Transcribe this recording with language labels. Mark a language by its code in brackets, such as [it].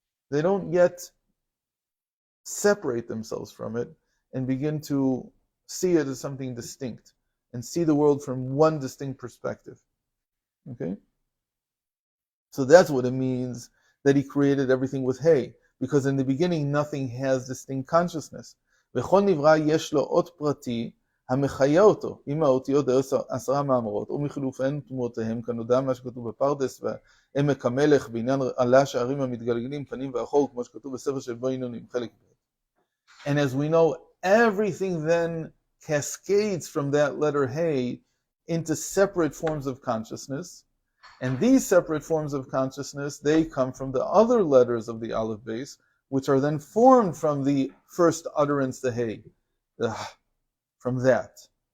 [en] They don't yet separate themselves from it and begin to see it as something distinct and see the world from one distinct perspective. Okay? So that's what it means that he created everything with hay, because in the beginning nothing has distinct consciousness. [he] וכל נברא יש לו אות פרטי המחיה אותו עם האותיות 10 מאמרות ומחילופיהן תמותיהם כנודע מה שכתוב בפרדס ועמק המלך בעניין עלה שערים המתגלגלים פנים ואחור כמו שכתוב בספר של בו עינונים חלק ב'. [en] And as we know, everything then cascades from that letter Hey into separate forms of consciousness. And these separate forms of consciousness, they come from the other letters of the Aleph base, which are then formed from the first utterance, the Hey, from that.